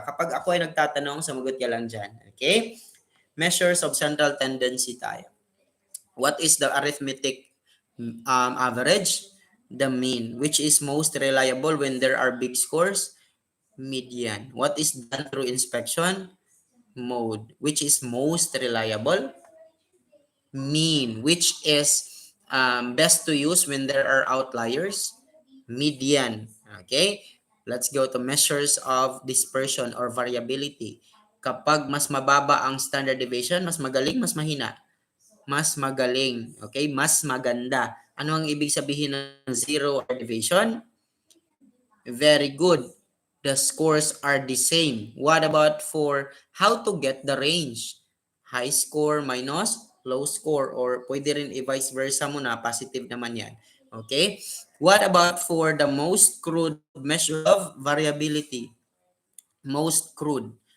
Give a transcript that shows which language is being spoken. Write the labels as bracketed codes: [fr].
[tl] Kapag ako ay nagtatanong, sumugot ka lang dyan. [en] Okay? Measures of central tendency [tl] tayo. [en] What is the arithmetic average? The mean. Which is most reliable when there are big scores? Median. What is done through inspection? Mode. Which is most reliable? Mean. Which is best to use when there are outliers? Median. Okay? Let's go to measures of dispersion or variability. [tl] Kapag mas mababa ang standard deviation, mas magaling, mas mahina? Mas magaling. Okay? Mas maganda. Ano ang ibig sabihin ng zero deviation? [en] Very good. The scores are the same. What about for how to get the range? High score minus low score, or [tl] pwede rin i-vice versa mo na, [en] positive naman yan. Okay? What about for the most crude measure of variability? Most crude.